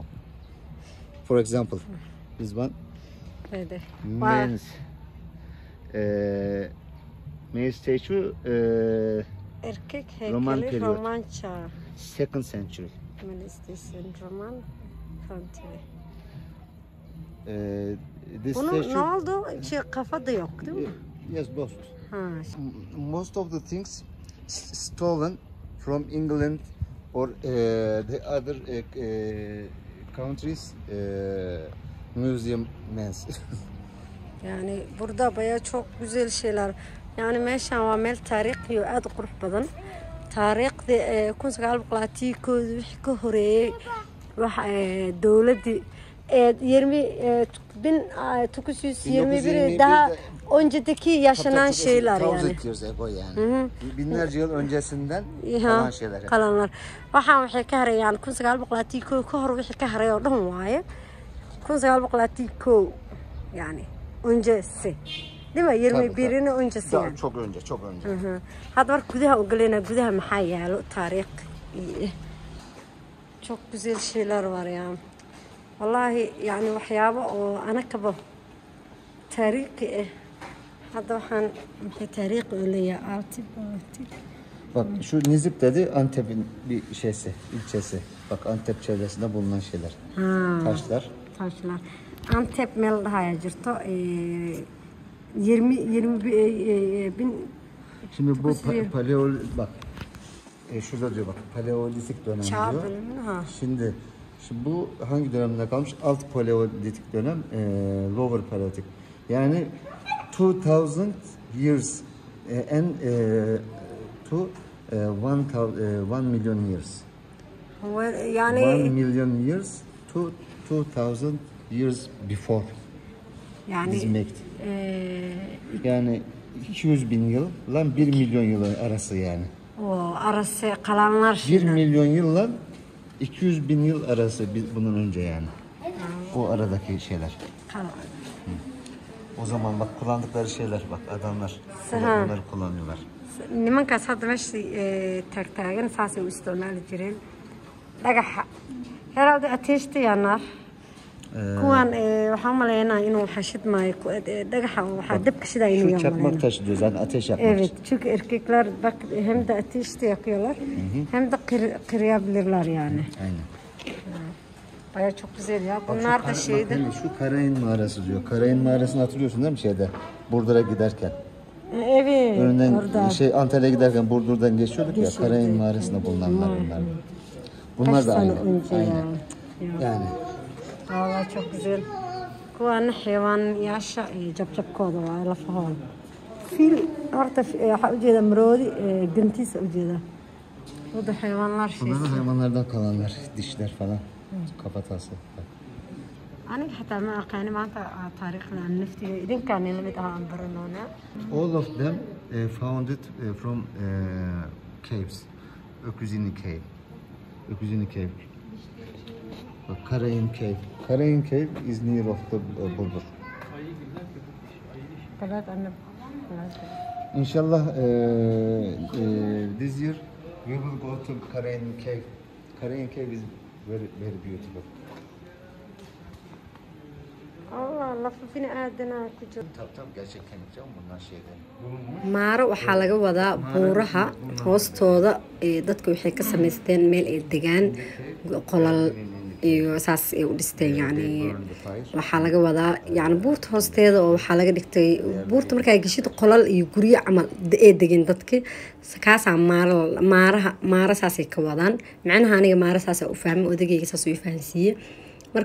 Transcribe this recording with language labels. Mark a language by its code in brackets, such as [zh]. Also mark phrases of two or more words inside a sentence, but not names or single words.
[en] For example, this one, main statue, Roman period, 2nd century. Roman century. This statue. [tr] Ne oldu? Kafada yok, değil mi? [en] Yes, both. Most of the things stolen from England or the other countries museum mens. [tr] Yani burada bayağı çok güzel şeyler. [so] Yani meeshaan waa meel taariikhi oo aad u qurux badan. taariikhdii 1900 wixii ka horeeyay waxa dawladii yermi bin tukusus 21 [tr] daha önceki yaşanan şeyler yani. Binlerce yıl öncesinden kalan şeyler. Kalanlar. [so] Waxay ka harayaan 1900 ka hor wixii ka haray oo dhan waaye. [tr] 1900 yani öncesi. Değil mi? 21'inin öncesi yani. Çok önce, çok önce. [so] Hadda marka gudaha u galeyna gudaha maxaa yaalo taariikh [tr] çok güzel şeyler var yani. Vallahi yani [so] waxyaabo oo anakaba taariikhi hadda waxaan maxay taariikh u leeyahay Antep. [tr] Bak şu Nizip dedi Antep'in bir şeysi, ilçesi. Bak Antep çevresinde bulunan şeyler. Taşlar. [so] Taşlar. Antep meel dhahaya jirto 20 bin. [tr] Şimdi bu paleolitik bak. Şurada diyor bak paleolitik dönem Çağ diyor. bölümü ha. Şimdi bu hangi dönemde kalmış? Alt paleolitik dönem, [en] lower paleolitik. Yani 2000 years and to 1 million years. [tr] Yani [en] 1 million years to 2000 years before. [tr] yani Biz made. Yani 200 bin yıl lan 1 milyon yıl arası yani. o arası kalanlar 1 şeyler. milyon yılla 200 bin yıl arası bunun önce yani. O aradaki şeyler. O zaman bak kullandıkları şeyler bak adamlar bunları kullanıyorlar. [so] Nimankaas hadda meesha taagtaagan saasay u isticmaali jireen dhagaxa herhalde ateeshta yaanaar kuwan waxaan umaleynaa inuu xashidmaayo dhagaxa waxaa dabka shidaa inuu [tr] Şu çakmak taşı diyor zaten ateş yapmak. Evet çünkü erkekler bak hem de ateşte yakıyorlar hem de kırabilirler yani. Aynen. Baya çok güzel ya. Bunlar da şeydi. Şu Karayın Mağarası diyor. Karayın Mağarası'nı hatırlıyorsun değil mi şeyde? Burdur'a giderken. Evet. Önünden orada. Antalya'ya giderken Burdur'dan geçiyorduk ya. Karayın Mağarası'nda bulunanlar bunlar. Bunlar da aynı. Aynen. Yani. Vallahi çok güzel. [so] Kuwan xayawaanyaasha jabjabkooda waa lafahooda. Fil horta waxaa ujeeda maroodi gantiisa ujeeda. [tr] O da hayvanlar şeysi. Bunlar hayvanlardan kalanlar, dişler falan. Kafatası. [so] Aniga xataa ma aqaani maanta taariikhdan naftiga idinkaan la mid ah aan baranoona. [en] All of them founded from caves. Öküzini Cave. Öküzini Cave. Karayın Cave. Karayın Cave is near of the Burdur. İnşallah this year we will go to Karayın Cave. Karayın Cave is very beautiful. [so] Allah lafa bini aadana ku jiro. [tr] Tabii gerçekten güzel bunlar şeyler. [so] Maaro waxaa laga wadaa buuraha hoostooda dadka waxay ka samaysteen meel ay degaan qolal iyo saas ay u dhisteen yani waxaa laga wadaa yani buurta hoosteeda oo waxaa laga dhigtay buurta markay gashid qolal iyo guryo camal ay degan dadka kaasa maara saasay ka wadaan macnaha aniga maara saas u fahmay odagayga saas u fahansiiyay marka